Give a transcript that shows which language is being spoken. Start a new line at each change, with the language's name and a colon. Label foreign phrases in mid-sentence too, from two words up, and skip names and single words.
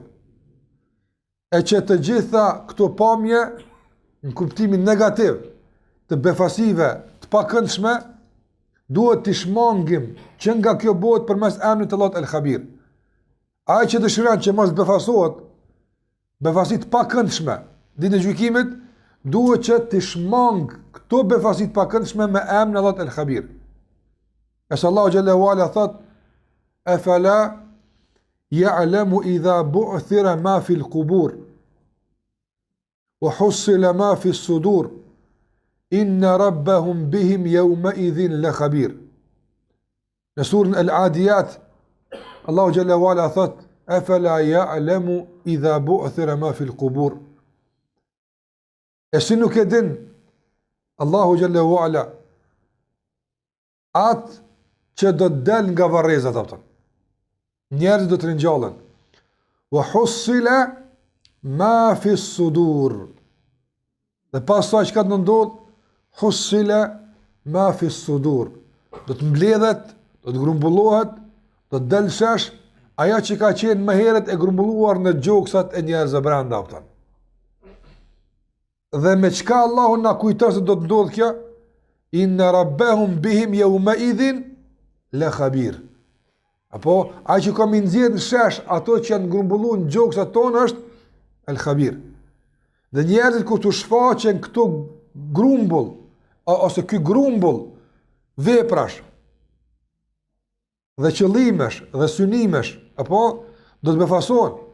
Albanian: E që të gjitha këto pamje në kuptimin negativ të befasive të pakëndshme duhet të shmangim që nga kjo botë përmes emrit të Allahut el-Khabir. Ai që dëshiron që mos befasohet, befasit pakëndshme ditën e gjykimit, duhet që të shmang këto befasit pakëndshme me emrin Allahut el-Khabir. Qase Allahu
Arabic: جل وعلا
Albanian: thot:
Arabic: "أفلا يعلم إذا بعثر ما في القبور وحصل ما في الصدور." إن ربهم بهم يومئذ لخبير.
Albanian: Në surën Al-Adiyat, Allahu
Arabic: جل وعلا
Albanian: thot:
Arabic: "أفلا يعلم إذا بعثر ما في القبور."
Albanian: E si nuk e din Allahu
Arabic: جل وعلا
Albanian: atë që do të del nga varrezat ato. Njerëzit do të ringjallen.
Arabic: وحصل ما في الصدور.
Albanian: Dhe pastaj çka do ndodh?
Arabic: حصل ما في الصدور.
Albanian: Do të mbledhet, do të grumbullohet, do të dalë shesh ajo që ka qenë më herët e grumbulluar në gjoksat e njerëzve brenda aftë. Dhe me çka Allahu na kujton se do të ndodh kjo?
Arabic: إن ربهم بهم يومئذ لخبير.
Albanian: Apo ai që ka më nxjerr në shesh ato që janë grumbulluar në gjoksat tonë është el-Khabir. Dhe njerëzit kur të shfaqen këto grumbull ose ky grumbull veprash dhe qëllimesh dhe synimesh, apo do të befasohen.